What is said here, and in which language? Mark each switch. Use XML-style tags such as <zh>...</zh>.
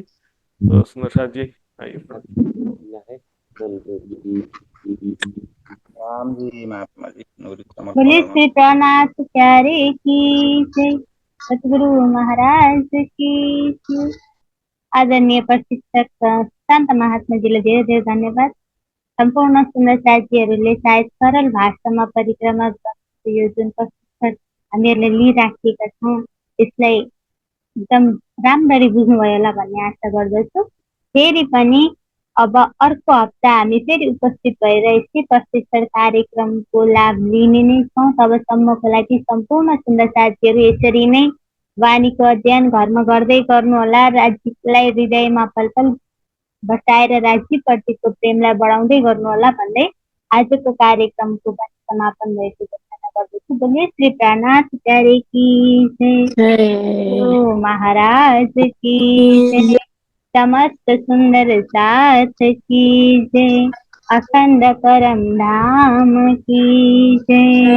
<hi>तो सुंदर साथ जी आइए। राम जी महात्मा जी नूरी कमल बोले कमल। श्री प्राणनाथ प्यारे की जय, सतगुरु महाराज की जय।</hi> <ne>आदरणीय प्रशिक्षक शान्त महात्मा जीलाई धेरै धेरै धन्यवाद। सम्पूर्ण सुन्दर साथीहरूले सायद सरल भाषामा परिक्रमा गर्नको यो जुन प्रशिक्षण हामीहरूले लिइराखेका छौँ त्यसलाई एकदम राम्ररी बुझ्नुभयो होला भन्ने आशा गर्दछु। फेरि पनि अब अर्को हप्ता हामी फेरि उपस्थित भएर यस्तै प्रशिक्षण कार्यक्रमको लाभ लिने नै छौँ। तबसम्मको लागि सम्पूर्ण सुन्दर साथीहरू यसरी नै वाणीको अध्ययन घरमा गर्दै गर्नुहोला। राज्यलाई हृदयमा पलपल बसाएर राज्यप्रतिको प्रेमलाई बढाउँदै गर्नुहोला भन्दै आजको कार्यक्रमको समापन भएको घोषणा गर्दछु।</ne> <hi>बोलिए श्री प्राणनाथ प्यारे की जय, ओ महाराज की जय, समस्त सुंदर साथ की जय, अखंड परम धाम की जय।</hi>